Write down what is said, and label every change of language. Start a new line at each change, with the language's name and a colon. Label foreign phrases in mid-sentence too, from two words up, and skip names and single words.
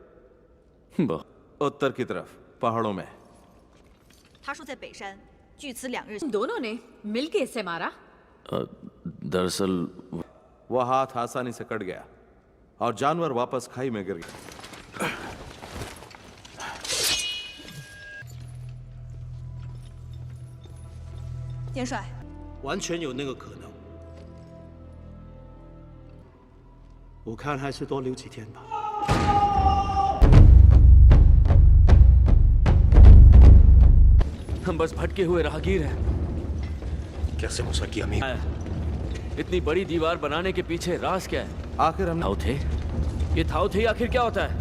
Hindi: उत्तर की तरफ पहाड़ों में। दोनों ने मिलके इसे मारा। दरअसल वो हाथ आसानी से कट गया और जानवर वापस खाई में गिर गया।
Chinese: 元帅，完全有那个可能。我看还是多留几天吧。
Hindi: हम बस भटके हुए राहगीर हैं। कैसे हो सकी अमीर? इतनी बड़ी दीवार बनाने के पीछे राज क्या है? आखिर हम थाउथे? ये थाउथे आखिर क्या होता है?